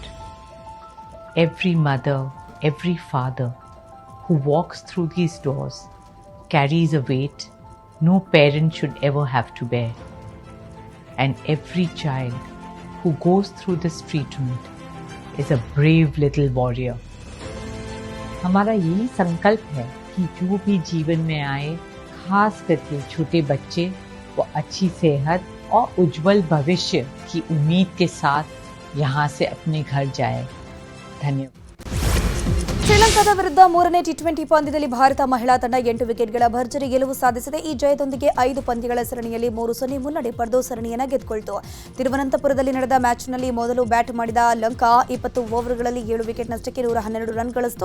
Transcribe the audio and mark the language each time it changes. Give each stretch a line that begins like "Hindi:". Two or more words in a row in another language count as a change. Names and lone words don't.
English: Every mother, every father who walks through these doors carries a weight no parent should ever have to bear. And every child who goes through this treatment is a brave little warrior.
Hindi: हमारा यही संकल्प है कि जो भी जीवन में आए, खास करके छोटे बच्चे, वो अच्छी सेहत और उज्जवल भविष्य की उम्मीद के साथ यहाँ से अपने घर जाए. धन्यवाद.
Kannada: ಶ್ರೀಲಂಕಾದ ವಿರುದ್ಧ ಮೂರನೇ ಟಿ20 ಪಂದ್ಯದಲ್ಲಿ ಭಾರತ ಮಹಿಳಾ ತಂಡ 8 ವಿಕೆಟ್ಗಳ ಭರ್ಜರಿ ಗೆಲುವು ಸಾಧಿಸಿದೆ. ಈ ಜಯದೊಂದಿಗೆ 5 ಪಂದ್ಯಗಳ ಸರಣಿಯಲ್ಲಿ 3-0 ಮುನ್ನಡೆ ಪಡೆದು ಸರಣಿಯನ್ನು ಗೆದ್ದುಕೊಳ್ತು. ತಿರುವನಂತಪುರದಲ್ಲಿ ನಡೆದ ಮ್ಯಾಚ್ನಲ್ಲಿ ಮೊದಲು ಬ್ಯಾಟ್ ಮಾಡಿದ ಲಂಕಾ 20 ಓವರ್ಗಳಲ್ಲಿ 7 ವಿಕೆಟ್ ನಷ್ಟಕ್ಕೆ 112 ರನ್ ಗಳಿಸಿತು.